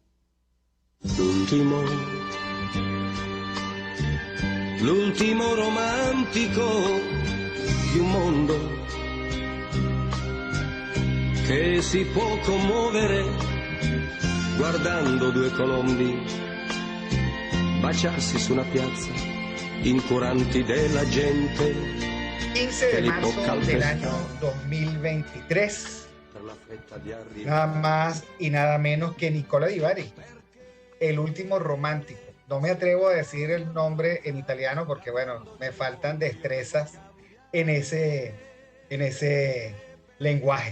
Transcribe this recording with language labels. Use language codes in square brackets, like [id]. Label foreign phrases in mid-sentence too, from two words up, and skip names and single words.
[it] L'ultimo romantico di un mondo che si può commuovere guardando due colombi baciarsi su una piazza, incuranti della gente. [es] 15 de marzo del año 2023, nada más y nada menos que Nicola Di Bari, el último romántico. No me atrevo a decir el nombre en italiano porque, bueno, me faltan destrezas en ese lenguaje.